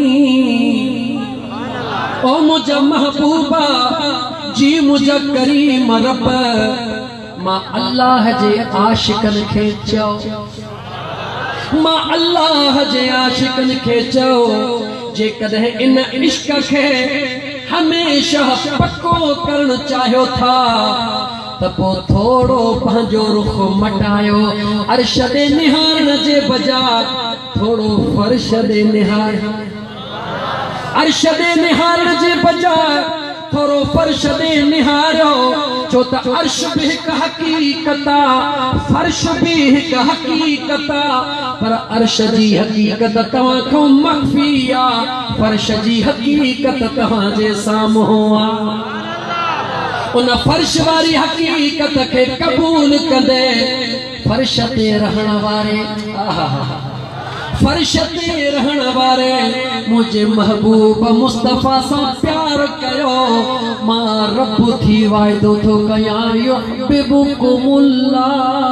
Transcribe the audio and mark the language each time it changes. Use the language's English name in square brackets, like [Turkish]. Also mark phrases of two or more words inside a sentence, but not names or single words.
[Sindhi] ओ मुझे महबूबा जी मुझे करीम रब मां अल्लाह जे आशिकन खे चओ मां अल्लाह जे आशिकन खे चओ जेकॾहिं इन इश्क खे हमेशा पक्को करण चाहियो था त तपो थोड़ो पंहिंजो रुख मटायो अर्श दे निहारण जे बजा थोड़ो फर्श दे निहार अर्श दे निहारण जे बजा थोड़ो फर्श दे निहारो छो त अर्श भी हिक हकीकता फर्श भी हिक हकीकता पर अर्श जी हकीकत तव्हां खां मख्फी आ फर्श जी हकीकत तव्हां जे साम्हूं आ उन फर्श वारी हकीकत के कबूल कंदे फर्श ते रहण वारे फर्श ते रहण वारे मुझे महबूब मुस्तफा सा प्यार कयो मां रब थी वायदो थो कयां युहिब्बुकुमुल्लाह